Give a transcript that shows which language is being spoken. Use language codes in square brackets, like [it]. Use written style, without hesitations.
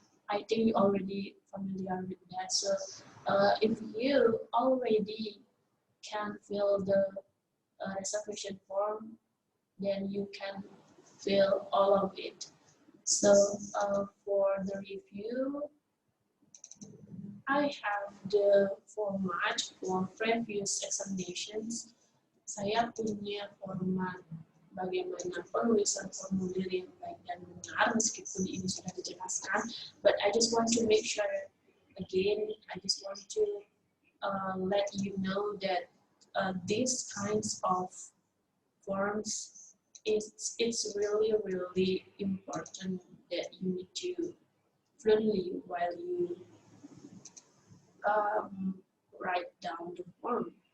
[en] I think you already familiar with that. So if you already can fill the reservation form, then you can fill all of it. So for the review, I have the format for previous examinations. [id] Saya punya format bagaimana penulisan formulir yang baik dan benar, meskipun ini sudah dijelaskan. [en] But I just want to make sure, again, I just want to let you know that these kinds of forms, it's really, really important that you need to fluently while you write down the form.